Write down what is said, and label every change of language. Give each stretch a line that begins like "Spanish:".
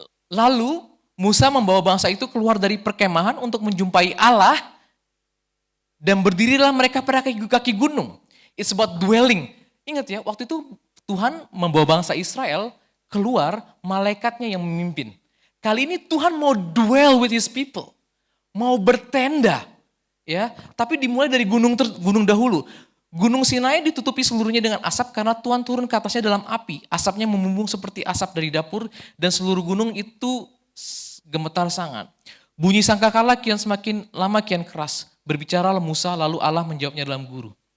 Indonesian: Lalu Musa membawa bangsa itu keluar dari perkemahan untuk menjumpai Allah, dan berdirilah mereka pada kaki gunung.
English: It's about dwelling.
Indonesian: Ingat ya, waktu itu Tuhan membawa bangsa Israel keluar, malaikatnya yang memimpin. Kali ini Tuhan mau
English: dwell with his people.
Indonesian: Mau bertenda. Ya, tapi dimulai dari gunung dahulu. Gunung Sinai ditutupi seluruhnya dengan asap karena Tuhan turun ke atasnya dalam api. Asapnya membumbung seperti asap dari dapur dan seluruh gunung itu gemetar sangat. Bunyi sangkakala kian semakin lama kian keras. Berbicaralah Musa, lalu Allah menjawabnya dalam guru.